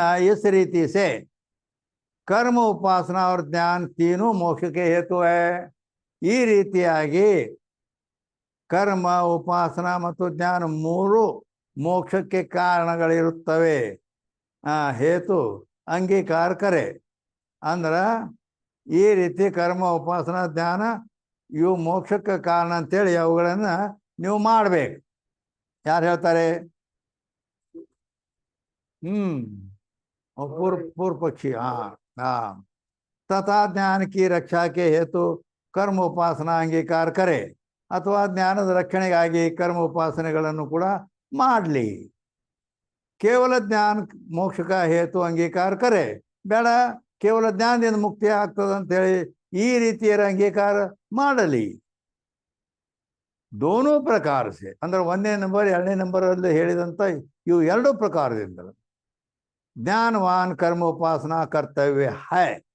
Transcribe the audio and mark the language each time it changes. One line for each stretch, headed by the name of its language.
Hindi: इस रीति से कर्म उपासना और ज्ञान तीनों मोक्ष के हेतु है.
Kannada: ಈ ರೀತಿಯಾಗಿ ಕರ್ಮ ಉಪಾಸನಾ ಮತ್ತು ಜ್ಞಾನ ಮೂರು ಮೋಕ್ಷಕ್ಕೆ ಕಾರಣಗಳಿರುತ್ತವೆ.
Hindi: ಹೇತು ಅಂಗೀಕಾರ ಕರೆ
Kannada: ಅಂದ್ರ ಈ ರೀತಿ ಕರ್ಮ ಉಪಾಸನಾ ಜ್ಞಾನ ಇವು ಮೋಕ್ಷಕ್ಕೆ ಕಾರಣ ಅಂತೇಳಿ ಅವುಗಳನ್ನ ನೀವು ಮಾಡ್ಬೇಕು. ಯಾರು ಹೇಳ್ತಾರೆ?
Hindi: पूर्व पक्षी. तथा ज्ञान की रक्षा के हेतु कर्म उपासना अंगीकार करे
Kannada: ಅಥವಾ ಜ್ಞಾನದ ರಕ್ಷಣೆಗಾಗಿ ಕರ್ಮ ಉಪಾಸನೆಗಳನ್ನು ಕೂಡ ಮಾಡಲಿ.
Hindi: ಕೇವಲ ಜ್ಞಾನ ಮೋಕ್ಷಕ ಹೇತು ಅಂಗೀಕಾರ ಕರೆ,
Kannada: ಬೇಡ ಕೇವಲ ಜ್ಞಾನದಿಂದ ಮುಕ್ತಿ ಆಗ್ತದೆ ಅಂತೇಳಿ ಈ ರೀತಿಯ ಅಂಗೀಕಾರ ಮಾಡಲಿ.
Hindi: ದೋನೋ ಪ್ರಕಾರ ಸೆ
Kannada: ಅಂದ್ರೆ 1ನೇ ನಂಬರ್ 2ನೇ ನಂಬರಲ್ಲಿ ಹೇಳಿದಂಥ ಇವು ಎರಡೂ ಪ್ರಕಾರದಿಂದ
Hindi: ಜ್ಞಾನವಾನ್ ಕರ್ಮ ಉಪಾಸನಾ ಕರ್ತವ್ಯ ಹೈ.